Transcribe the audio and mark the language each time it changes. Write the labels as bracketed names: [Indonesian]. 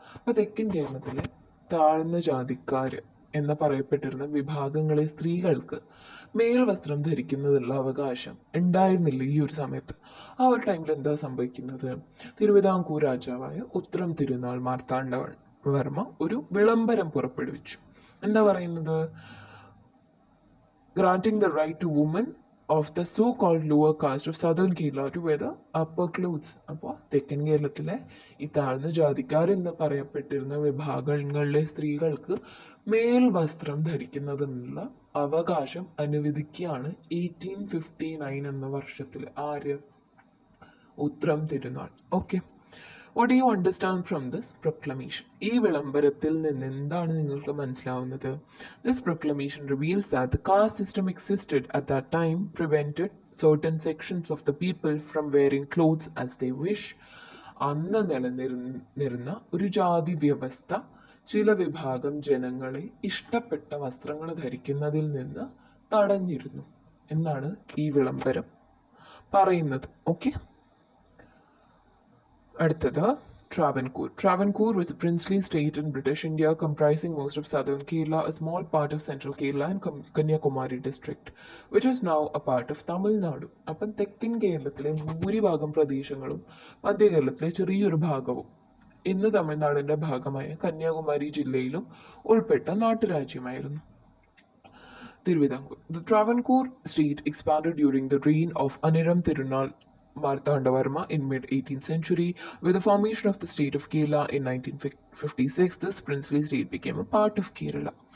[Malayalam] അപ്പോൾ തെക്കൻ കേരളത്തിലെ താഴ്ന്ന ജാതിക്കാർ എന്ന് പറയപ്പെട്ടിരുന്ന വിഭാഗങ്ങളെ സ്ത്രീകൾക്ക് മേൽവസ്ത്രം ധരിക്കുന്നതിനുള്ള അവകാശം ഉണ്ടായിരുന്നില്ല ഈ ഒരു സമയത്ത്. ആ ഒരു ടൈമിൽ എന്താ സംഭവിക്കുന്നത്? തിരുവിതാംകൂർ രാജാവായ ഉത്രം തിരുനാൾ മാർത്താണ്ഡവർമ്മ ഒരു വിളംബരം പുറപ്പെടുവിച്ചു. എന്താ പറയുന്നത്? [English] Granting the right to woman of the so-called lower caste of southern Kerala to wear the upper clothes. [Malayalam] അപ്പോൾ തെക്കൻ കേരളത്തിലെ ഈ താഴ്ന്ന ജാതിക്കാരെന്ന് പറയപ്പെട്ടിരുന്ന വിഭാഗങ്ങളിലെ സ്ത്രീകൾക്ക് മേൽ വസ്ത്രം ധരിക്കുന്നതിനുള്ള അവകാശം അനുവദിക്കുകയാണ് 1859 എന്ന വർഷത്തിൽ ആര് ഉത്രം തിരുനാൾ. [English] Okay, what do you understand from this proclamation? [Malayalam] ഈ വിളംബരത്തിൽ നിന്ന് എന്താണ് നിങ്ങൾക്ക് മനസ്സിലാവുന്നത്? [English] This proclamation reveals that the caste system existed at that time prevented certain sections of the people from wearing clothes as they wish. [Malayalam] അന്ന് നിലനിന്നിരുന്ന ഒരു ജാതി വ്യവസ്ഥ ചില വിഭാഗം ജനങ്ങളെ ഇഷ്ടപ്പെട്ട വസ്ത്രങ്ങൾ ധരിക്കുന്നതിൽ നിന്ന് തടഞ്ഞിരുന്നു എന്നാണ് ഈ വിളംബരം പറയുന്നത്. ഓക്കെ, അടുത്തത് Travancore. [English] Travancore was a princely state in British India comprising most of southern Kerala, a small part of central Kerala and Kanyakumari district, which is now a part of Tamil Nadu. [Malayalam] അപ്പം തെക്കൻ കേരളത്തിലെ ഭൂരിഭാഗം പ്രദേശങ്ങളും മധ്യ കേരളത്തിലെ ചെറിയൊരു ഭാഗവും ഇന്ന് തമിഴ്നാടിന്റെ ഭാഗമായ കന്യാകുമാരി ജില്ലയിലും ഉൾപ്പെട്ട നാട്ടുരാജ്യമായിരുന്നു Thiruvithamkoor. [English] The Travancore state expanded during the reign of Aniram Tirunal Marthandavarma in mid-18th century. With the formation of the state of Kerala in 1956, this princely state became a part of Kerala.